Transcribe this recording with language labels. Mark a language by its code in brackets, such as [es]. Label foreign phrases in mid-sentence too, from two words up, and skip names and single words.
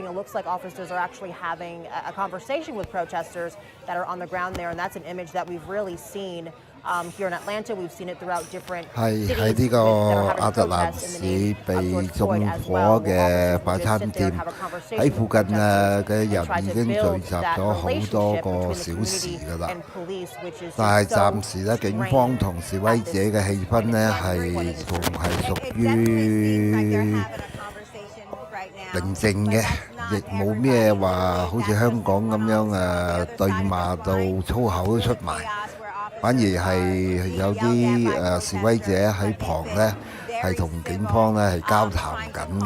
[en] It looks like officers are actually having a conversation with protesters that are on the ground there, and that's an image that we've really seen here in Atlanta. We've seen it throughout different cities that are having protests in the name of George Floyd as well. We'll also just sit there and have a conversation with protesters and try to build that relationship between the community and police, which is [yue] 但係暫時咧，警方同示威者嘅氣氛咧係仲係屬於寧靜嘅，亦冇咩話好似香港咁樣對罵到粗口都出埋。反而係有啲示威者喺旁咧，係同警方咧係交談緊嘅。